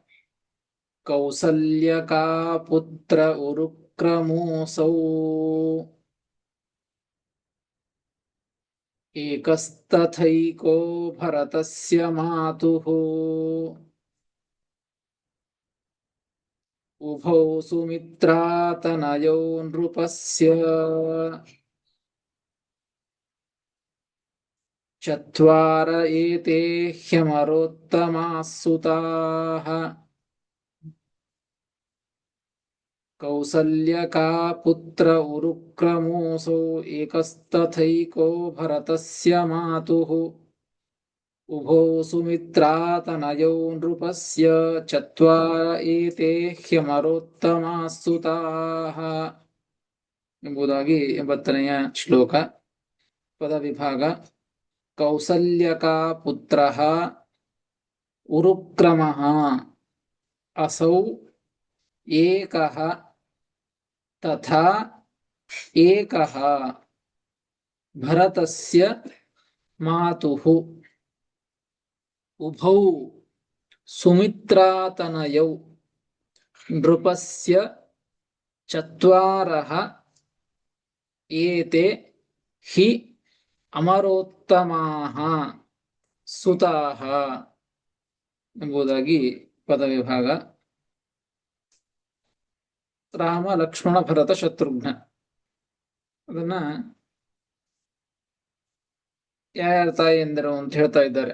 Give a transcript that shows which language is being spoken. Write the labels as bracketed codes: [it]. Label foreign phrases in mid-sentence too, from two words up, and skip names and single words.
[sa] ಕೌಸಲ್ಯಕಾ ಪುತ್ರ ಉರುಕ್ರಮೋಸೌ ಏಕಸ್ತಥೈಕೋ ಭರತಸ್ಯ ಮಾತುಃ ಉಭೌ ಸುಮಿತ್ರಾತನಯೋ ನೃಪಸ್ಯ ಚತ್ವಾರ ಏತೆ ಹ್ಯಮರೋತ್ತಮಾಃ ಸುತಾಃ. ಕೌಸಲ್ಯಕಾ ಪುತ್ರ ಉರುಕ್ರಮೋಸೌ ಏಕಸ್ತಥೈಕೋ ಭರತಸ್ಯ ಮಾತುಃ ಉಭೌ ಸುಮಿತ್ರಾತನಯೋ ನೃಪಸ್ಯ ಚತ್ವಾರ ಏತೆ ಹ್ಯಮರೋತ್ತಮಾಃ ಸುತಾಃ [kn] ಎಂಬುದಾಗಿ 80ನೆಯ ಶ್ಲೋಕ. ಪದ ವಿಭಾಗ. [sa] ಕೌಸಲ್ಯಕಾ ಪುತ್ರಃ उरुक्रमः असौ एकः तथा एकः भरतस्य मातुः उभौ सुमित्रातनयौ नृपस्य चत्वारः ಏತೆ ಹಿ ಅಮರೋತ್ತಮಾಃ ಸುತಾಃ [kn] ಎಂಬುದಾಗಿ ಪದವಿಭಾಗ. ರಾಮ ಲಕ್ಷ್ಮಣ ಭರತ ಶತ್ರುಘ್ನ ಅದನ್ನ ಯಾರ್ಯಾರ ತಾಯಿ ಎಂದರು ಅಂತ ಹೇಳ್ತಾ ಇದ್ದಾರೆ.